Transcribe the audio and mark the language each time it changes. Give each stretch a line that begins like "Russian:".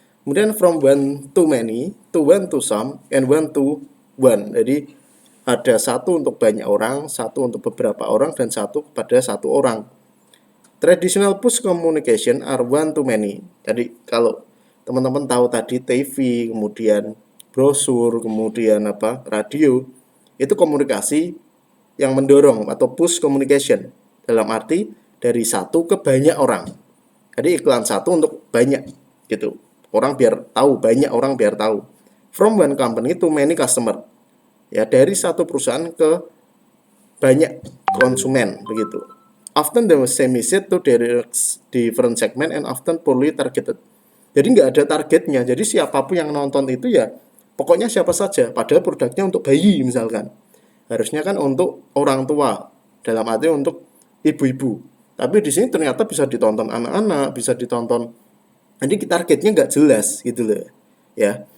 Indonesian: Kemudian
English: from one to many, to one to some, and one to one.
Indonesian: Jadi ada satu untuk banyak orang, satu untuk beberapa orang, dan satu kepada satu orang.
English: Traditional push communication are one to many.
Indonesian: Jadi kalau teman-teman tahu tadi TV, kemudian brosur, kemudian radio, itu komunikasi yang mendorong atau push communication, dalam arti dari satu ke banyak orang. Jadi iklan satu untuk banyak gitu. Orang biar tahu, banyak orang biar tahu.
English: From one company to many customer.
Indonesian: Ya, dari satu perusahaan ke banyak konsumen begitu.
English: Often the same message to different segment and often poorly targeted.
Indonesian: Jadi nggak ada targetnya. Jadi siapapun yang nonton itu ya pokoknya siapa saja. Padahal produknya untuk bayi misalkan. Harusnya kan untuk orang tua, dalam arti untuk ibu-ibu. Tapi di sini ternyata bisa ditonton anak-anak, bisa ditonton. Jadi targetnya nggak jelas gitu loh, ya.